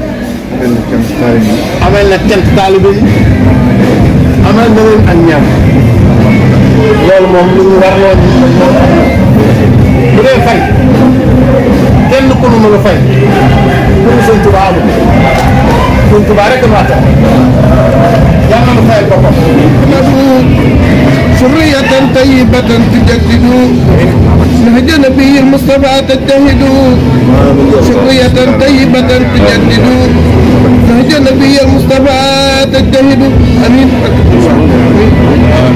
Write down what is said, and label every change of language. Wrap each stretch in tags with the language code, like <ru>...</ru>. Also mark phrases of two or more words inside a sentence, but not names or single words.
<wo>amal na cant taalibe yi amal na leen ak ñaan loolu moom lu ñu war loon bu dee fay kenn ku nu mën a fay pour sëñ Touba amul sëñ Touba rek a tax yàlla na fayal boppam</wo> <ar>سرية طيبة تجدد نهج نبي المصطفى تجتهد سرية طيبة تجدد نهج نبي المصطفى تجتهد أمين</ar>